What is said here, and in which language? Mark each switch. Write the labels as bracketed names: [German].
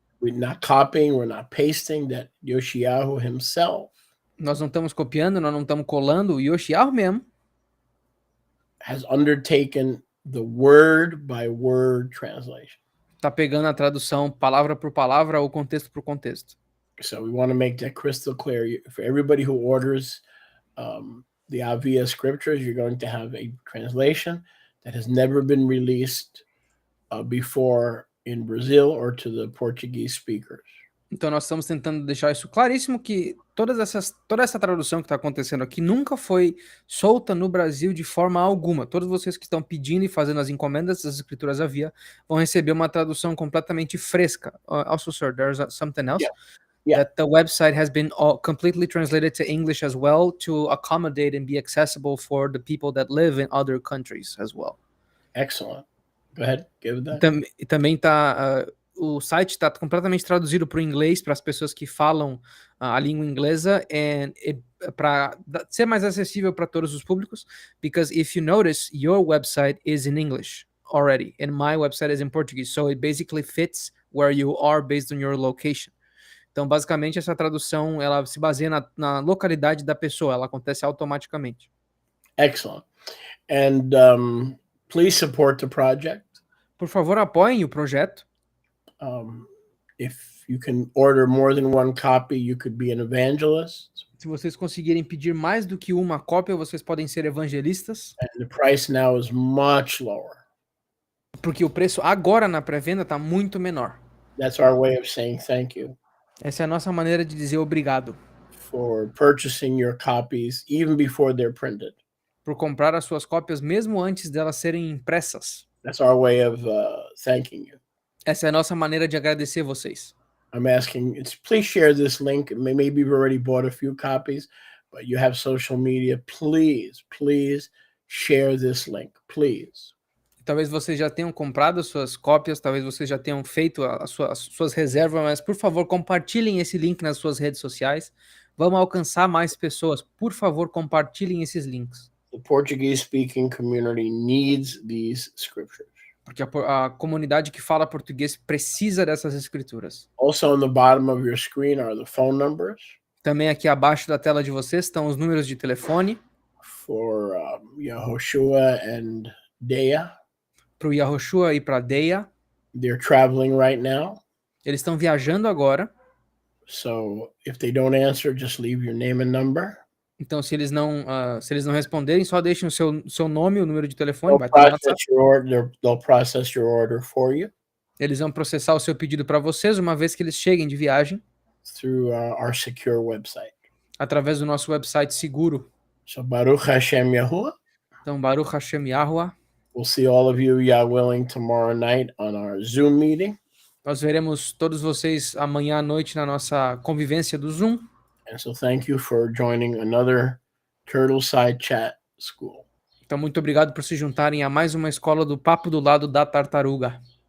[English] We're not copying, we're not pasting. That Yoshiyahu himself [Portuguese] Nós não estamos copiando, nós não estamos colando. O Yoshiyahu mesmo [English] has undertaken the word by word translation. [Portuguese] está pegando a tradução palavra por palavra ou contexto por contexto. [English] So we want to make that crystal clear. For everybody who orders the Avia scriptures, you're going to have a translation that has never been released before in Brazil or to the Portuguese speakers. [Portuguese] Então nós estamos tentando deixar isso claríssimo, que toda essa tradução que está acontecendo aqui nunca foi solta no Brasil de forma alguma. Todos vocês que estão pedindo e fazendo as encomendas das escrituras Avia vão receber uma tradução completamente fresca. [English] Also, sir, there's something else. Yeah. That the website has been completely translated to English as well to accommodate and be accessible for the people that live in other countries as well. Excellent. Go ahead, give it that. [Portuguese] E também o site está completamente traduzido para o inglês para as pessoas que falam a língua inglesa para ser mais acessível para todos os públicos. [English] Because if you notice, your website is in English already, and my website is in Portuguese, so it basically fits where you are based on your location. [Portuguese] Então, basicamente, essa tradução ela se baseia na localidade da pessoa, ela acontece automaticamente. [English] Excellent. And please support the project. [Portuguese] Por favor, apoiem o projeto. [English] If you can order more than one copy, you could be an evangelist. [Portuguese] Se vocês conseguirem pedir mais do que uma cópia, vocês podem ser evangelistas. [English] And the price now is much lower. [Portuguese] Porque o preço agora na pré-venda está muito menor. [English] That's our way of saying thank you. [Portuguese] Essa é a nossa maneira de dizer obrigado. [English] For purchasing your copies even before they're printed. [Portuguese] Por comprar as suas cópias mesmo antes delas serem impressas. [English] That's our way of thanking you. [Portuguese] Essa é a nossa maneira de agradecer vocês. [English] I'm asking, please share this link. Maybe you've already bought a few copies, but you have social media. Please share this link, please. [Portuguese] Talvez vocês já tenham comprado as suas cópias, talvez vocês já tenham feito as suas reservas, mas por favor, compartilhem esse link nas suas redes sociais. Vamos alcançar mais pessoas. Por favor, compartilhem esses links. [English] The Portuguese-speaking community needs these scriptures. [Portuguese] Porque a comunidade que fala português precisa dessas escrituras. [English] Also on the bottom of your screen are the phone numbers. [Portuguese] Também aqui abaixo da tela de vocês estão os números de telefone. [English] For Yehoshua and Dea. [Portuguese] Para o Yahushua e para a Deia. [English] They're traveling right now. [Portuguese] Eles estão viajando agora. [English] So if they don't answer, just leave your name and number. [Portuguese] Então, se eles não responderem, só deixem o seu nome e o número de telefone. [English] They'll process your order for you. [Portuguese] Eles vão processar o seu pedido para vocês uma vez que eles cheguem de viagem. [English] Through our secure website. [Portuguese] Através do nosso website seguro. [English] So Baruch Hashem Yahuwah. [Portuguese] Então, Baruch Hashem Yahuwah. [English] We'll see all of you, Yah willing, tomorrow night on our Zoom meeting. [Portuguese] Nós veremos todos vocês amanhã à noite na nossa convivência do Zoom. [English] And so thank you for joining another Turtleside Chat School. [Portuguese] Então, muito obrigado por se juntarem a mais uma escola do Papo do Lado da Tartaruga.